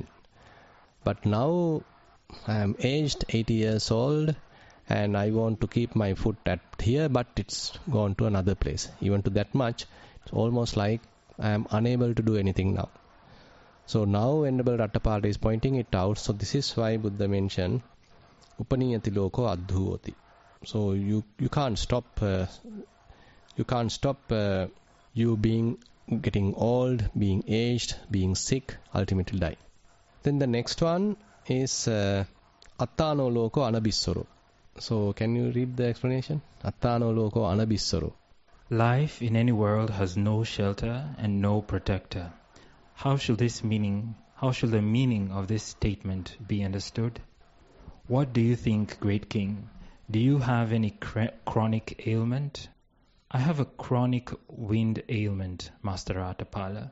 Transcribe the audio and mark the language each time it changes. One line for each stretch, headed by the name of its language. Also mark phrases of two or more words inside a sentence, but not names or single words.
English: But now I am aged, 80 years old, and I want to keep my foot at here, but it's gone to another place. Even to that much, it's almost like I am unable to do anything now. So now Venerable Rattapala is pointing it out. So this is why Buddha mentioned
Pali: Upaniyati loko adhuvoti.
English: So you can't stop you getting old, being aged, being sick, ultimately die. Then the next one is
Pali: Attano loko anabissaro.
English: So can you read the explanation?
Pali: Attano loko anabissaro.
English: Life in any world has no shelter and no protector. How shall the meaning of this statement be understood? What do you think, great king? Do you have any chronic ailment? I have a chronic wind ailment, Master Ratapala.